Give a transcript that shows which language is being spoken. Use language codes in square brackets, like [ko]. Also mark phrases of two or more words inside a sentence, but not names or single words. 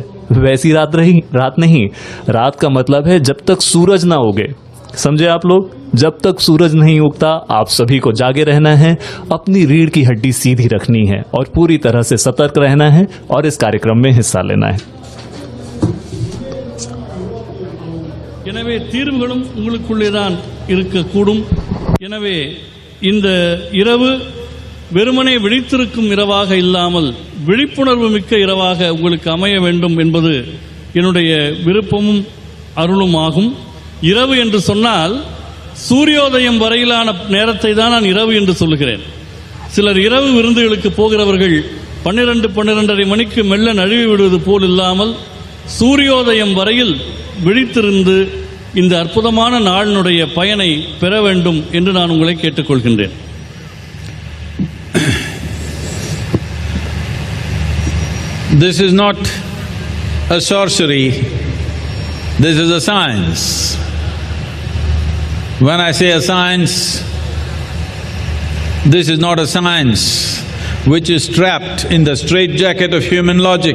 [hi] वैसी रात नहीं। रात का मतलब है जब तक सूरज ना उगे। समझे आप लोग? जब तक सूरज नहीं उगता आप सभी को जागे रहना है, अपनी रीढ़ की हड्डी सीधी रखनी है और पूरी तरह से सतर्क रहना है और इस कार्यक्रम में हिस्सा लेना है। [ta] எனவே தீர்வுகளும் உங்களுக்குள்ளேதான் இருக்கக்கூடும். எனவே இந்த இரவு வெறுமனே விழித்திருக்கும் இரவாக இல்லாமல் விழிப்புணர்வு மிக்க இரவாக உங்களுக்கு அமைய வேண்டும் என்பது என்னுடைய விருப்பமும் அருளும் ஆகும். இரவு என்று சொன்னால் சூரியோதயம் வரையிலான நேரத்தை தான் நான் இரவு என்று சொல்லுகிறேன். சிலர் இரவு விருந்துகளுக்கு போகிறவர்கள் 12-12:30 மணிக்கு மெல்ல நழுவி விடுவது போல் இல்லாமல் சூரியோதயம் வரையில் விழித்திருந்து இந்த அற்புதமான நாளினுடைய பயனை பெற வேண்டும் என்று நான் உங்களை கேட்டுக்கொள்கின்றேன். [en] This is not a sorcery, this is a science. When I say a science, this is not a science which is trapped in the straitjacket of human logic.